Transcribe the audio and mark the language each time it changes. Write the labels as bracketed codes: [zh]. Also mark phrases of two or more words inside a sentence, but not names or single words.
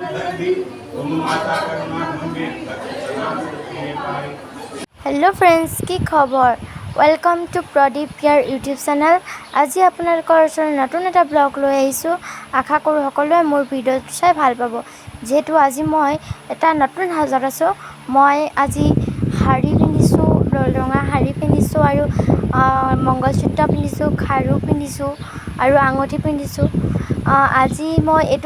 [en] Hello friends [hi] की खबर [en] Welcome to [as] प्रदीप यार [en] YouTube channel [as] আজি আপোনালোকৰ ওচৰত নতুন এটা ব্লগ লৈ আহিছোঁ আশা কৰোঁ সকলোৱে মোৰ ভিডিঅ' চাই ভাল পাব যেহেতু আজি মই এটা নতুন সাজত আছোঁ মই আজি শাড়ী পিন্ধিছোঁ ৰঙা শাড়ী পিন্ধিছোঁ আৰু মংগলসূত্ৰ পিন্ধিছোঁ খাৰু পিন্ধিছোঁ আৰু আঙুঠি পিন্ধিছোঁ আজি মই এইটো